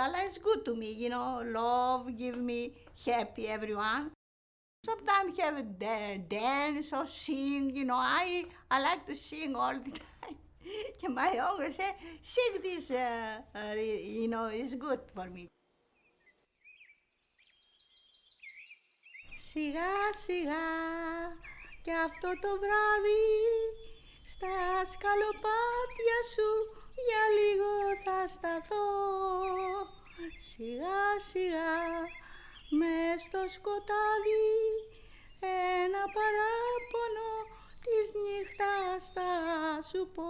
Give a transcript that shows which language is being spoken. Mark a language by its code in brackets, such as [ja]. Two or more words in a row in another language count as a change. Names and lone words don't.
[en] Allah is good to me, love, give me happy, everyone. Sometimes have a dance or sing, I like to sing all the time. My uncle say, sing this, is good for me. [el] Σιγά σιγά κι αυτό το βράδυ στα σκαλοπάτια σου για λίγο θα σταθώ. Σιγά σιγά μες στο σκοτάδι ένα παράπονο της νύχτας θα σου πω.